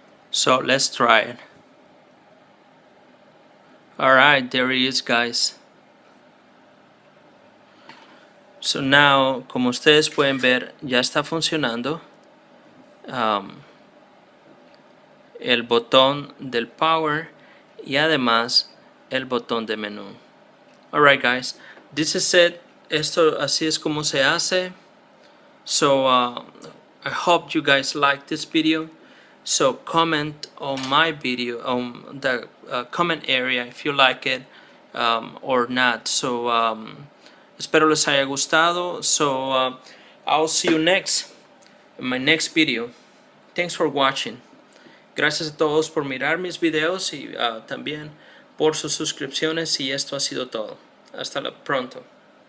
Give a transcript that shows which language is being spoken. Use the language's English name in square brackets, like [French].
[English] So let's try it. Alright, there it is, guys. So now, [Spanish] como ustedes pueden ver, ya está funcionando el botón del power y además el botón de menú. [English] Alright, guys, this is it. [Spanish] Esto así es como se hace. [English] So I hope you guys like this video. So comment on my video on the comment area if you like it or not. [Spanish] So espero les haya gustado. [English] So I'll see you next in my next video. Thanks for watching. [Spanish] Gracias a todos por mirar mis videos y también por sus suscripciones, y esto ha sido todo. Hasta pronto.